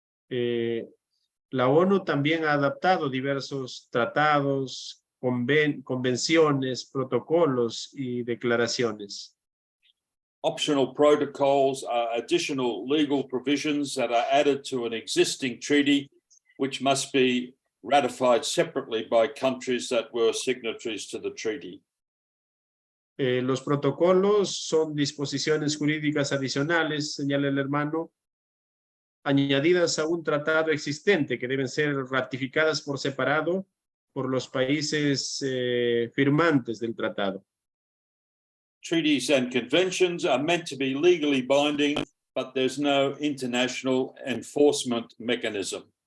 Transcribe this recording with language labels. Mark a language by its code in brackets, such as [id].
[es] La ONU también ha adaptado diversos tratados, convenciones, protocolos y declaraciones. [en] Optional protocols are additional legal provisions that are added to an existing treaty, which must be ratified separately by countries that were signatories to the treaty. [es] Los protocolos son disposiciones jurídicas adicionales, señala el hermano, añadidas a un tratado existente que deben ser ratificadas por separado por los países firmantes del tratado. [en] Treaties and conventions are meant to be legally binding, but there's no international enforcement mechanism.